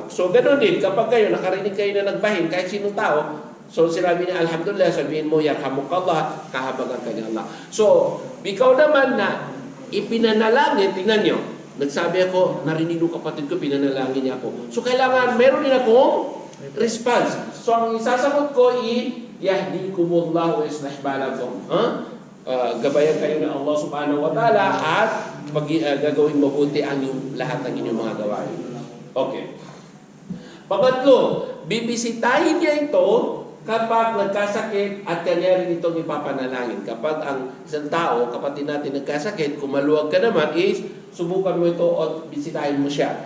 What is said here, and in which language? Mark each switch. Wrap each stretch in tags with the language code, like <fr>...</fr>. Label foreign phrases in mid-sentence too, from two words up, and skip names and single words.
<tl>So ganoon din, kapag kayo, nakarinig kayo na nagbahin, kahit sinong tao, so sinabi niya alhamdulillah, sabihin mo yarhamukallah, kahabagan ka ni Allah. So, ikaw naman na ipinanalangin, tingnan nyo, nagsabi ako, narinig ng kapatid ko, pinanalangin niya ako. So kailangan, meron din akong response. So ang isasagot ko</tl> <ar>يهديكم الله ويصلح بالكم.</ar> <tl>Gabayan kayo ng Allah</tl> <ar>سبحانه وتعالى</ar> <tl>at gagawin mabuti ang yung lahat ng inyong mga gawain. Okay. Pangatlo, bibisitahin niya ito kapag nagkasakit at kanya rin itong ipapanalangin. Kapag ang isang tao, kapatid natin nagkasakit, kung maluwag ka naman is, subukan mo ito o bisitahin mo siya.</tl>